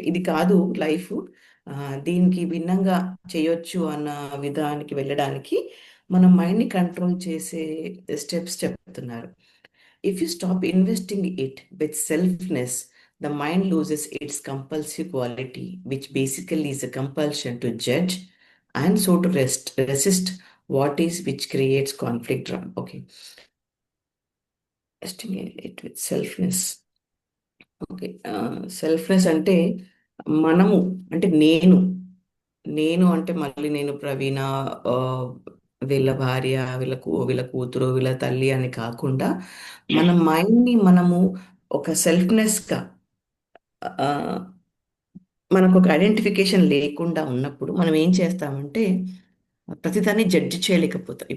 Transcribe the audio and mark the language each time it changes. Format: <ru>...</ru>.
<te>ఇది కాదు లైఫ్, దీనికి భిన్నంగా చేయొచ్చు అన్న విధానానికి వెళ్ళడానికి మన మైండ్ని కంట్రోల్ చేసే స్టెప్స్ చెప్తున్నారు.</te> <en>If you stop investing it with selfness, the mind loses its compulsive quality, which basically is a compulsion to judge and so to resist what is, which creates conflict. Okay. Investing it with selfness. Okay.</en> <te>Selfness అంటే మనము అంటే నేను అంటే మళ్ళీ నేను ప్రవీణ, ఆహ్, వీళ్ళ భార్య, వీళ్ళ కూతురు, వీళ్ళ తల్లి అని కాకుండా మన మైండ్‌ని మనము ఒక సెల్ఫ్‌నెస్‌గా, ఆహ్, మనకొక ఐడెంటిఫికేషన్ లేకుండా ఉన్నప్పుడు మనం ఏం చేస్తామంటే ప్రతిదాన్ని జడ్జ్ చేయలేకపోతాం.</te>